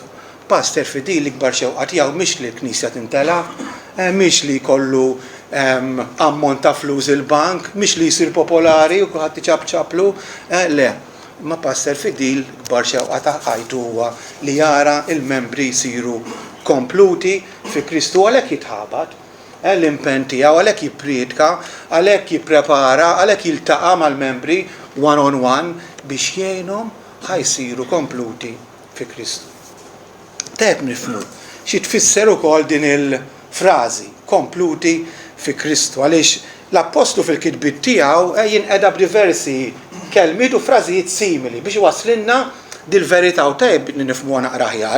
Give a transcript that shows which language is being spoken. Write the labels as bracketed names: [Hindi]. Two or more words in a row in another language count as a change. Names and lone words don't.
[Maltese] Pastor fidil l-ikbar xewqa tiegħu mhix li l-Knisja tintela', mhix li jkollu ammont ta' flus il-bank, mhix li jsir popolari u kulħadd iċabċablu, le. Ma pastor fidil l-ikbar xewqa ta' ħajtu huwa li jara il-membri jsiru kompluti fi Kristu għalhekk jitħabad. L-impenn tiegħu għalhekk jippriedka, għalhekk jipprepara, għalhekk jiltaqa' mal-membri [English] one on one [Maltese] biex jgħinhom ħajsiru kompluti fi Kristu. Tajb nifhmu xi tfisser ukoll din il-frażi kompluti fi Kristu għaliex l-Apostlu fil-kitbiet tiegħu jinqeda b'diversi kelmiet u frażijiet simili biex waslinna dil-verità u tajb nifhmuha naqra aħjar.